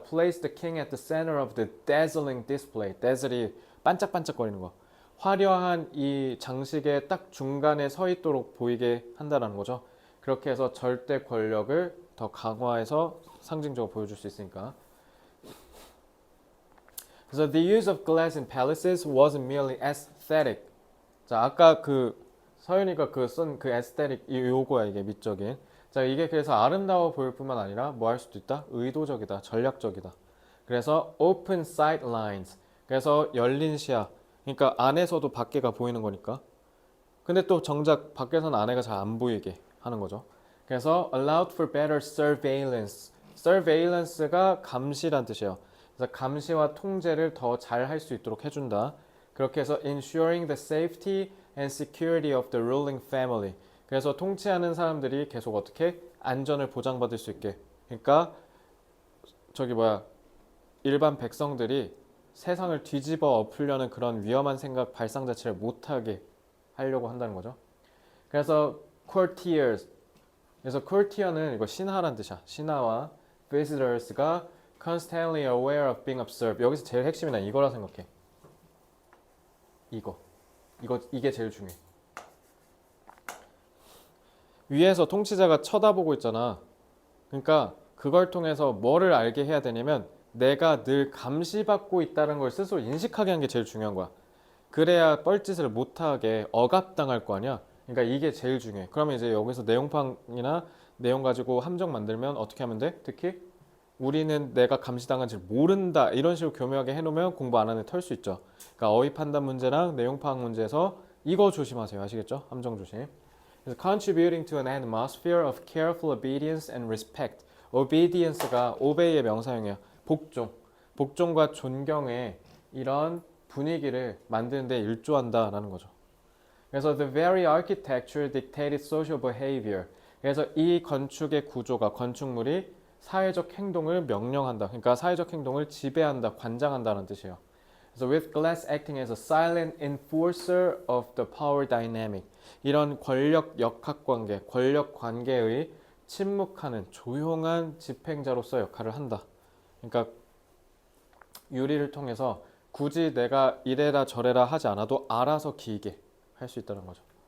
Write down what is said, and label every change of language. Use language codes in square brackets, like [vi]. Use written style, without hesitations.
[en] Place the king at the center of the dazzling display. [ko] dazzle이 반짝반짝거리는 거. 화려한 이 장식의 딱 중간에 서 있도록 보이게 한다는 거죠. 그렇게 해서 절대 권력을 더 강화해서 상징적으로 보여줄 수 있으니까. [en] 그래서 the use of glass in palaces wasn't merely aesthetic. [ko] 자, 아까 서윤이가 쓴 aesthetic 요거야, 이게 미적인. 자, 이게 그래서 아름다워 보일 뿐만 아니라 뭐 할 수도 있다? 의도적이다, 전략적이다. [en] 그래서 open sight lines. [ko] 그래서 열린 시야. 그러니까 안에서도 밖에가 보이는 거니까. 근데 또 정작 밖에서는 안에가 잘 안 보이게 하는 거죠. [en] 그래서 allowed for better surveillance. surveillance가 [ko] 감시란 뜻이에요. 그래서 감시와 통제를 더 잘 할 수 있도록 해준다. 그렇게 해서 [en] ensuring the safety and security of the ruling family. [ko] 그래서 통치하는 사람들이 계속 어떻게 안전을 보장받을 수 있게. 그러니까 일반 백성들이 세상을 뒤집어 엎으려는 그런 위험한 생각 발상 자체를 못하게 하려고 한다는 거죠. 그래서 courtiers. 그래서 courtier는 이거 신하란 뜻이야. [en] 신하와 visitors가 constantly aware of being observed. [ko] 여기서 제일 핵심이 난 이거라 생각해. 이게 제일 중요해. 위에서 통치자가 쳐다보고 있잖아. 그러니까 그걸 통해서 뭐를 알게 해야 되냐면 내가 늘 감시받고 있다는 걸 스스로 인식하게 하는 게 제일 중요한 거야. 그래야 뻘짓을 못하게 억압당할 거 아니야. 그러니까 이게 제일 중요해. 그러면 이제 여기서 내용판이나 내용 가지고 함정 만들면 어떻게 하면 돼? 특히 우리는 내가 감시당한지 모른다 이런 식으로 교묘하게 해놓으면 공부 안 하는 애 털 수 있죠. 그러니까 어휘 판단 문제랑 내용 파악 문제에서 이거 조심하세요. 아시겠죠? 함정 조심. [en] 그래서 contributing to an atmosphere of careful obedience and respect. [ko] obedience가 obey의 명사형이에요. 복종과 존경의 이런 분위기를 만드는 데 일조한다라는 거죠. [en] 그래서 the very architecture dictated social behavior. [ko] 그래서 이 건축의 구조가 건축물이 사회적 행동을 명령한다. 그러니까 사회적 행동을 지배한다, 관장한다는 뜻이에요. [en] 그래서 with glass acting as a silent enforcer of the power dynamic. [ko] 이런 권력 역학관계, 권력 관계의 침묵하는 조용한 집행자로서 역할을 한다. 그러니까 유리를 통해서 굳이 내가 이래라 저래라 하지 않아도 알아서 기이게 할 수 있다는 거죠.